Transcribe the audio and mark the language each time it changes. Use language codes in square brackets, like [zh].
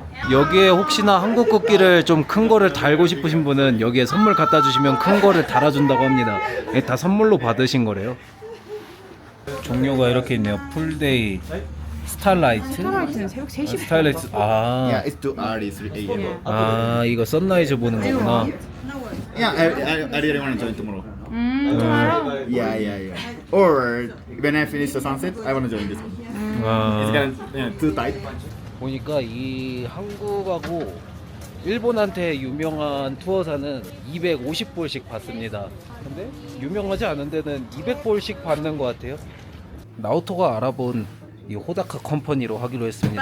[ko] 여기에 혹시나 한국 국기를 좀 큰 거를 달고 싶으신 분은 여기에 선물 갖다 주시면 큰 거를 달아준다고 합니다. 이게 다 선물로 받으신 거래요. 종류가 이렇게 있네요. 풀데이, 스타라이트. 스타라이트는 새벽 3시. 스타라이트. [en] Yeah, it's too early, 3 a.m. [ko] 이거 선라이즈 보는 거구나. [en] Yeah, I really want to join tomorrow. tomorrow? Yeah. Or when I finish the sunset, I want to join this one. It's kind of too tight. [ko] 보니까 이 한국하고 일본한테 유명한 투어사는 250불씩 받습니다. 근데 유명하지 않은 데는 200불씩 받는 것 같아요. 나오토가 알아본 이 호다카 컴퍼니로 하기로 했습니다.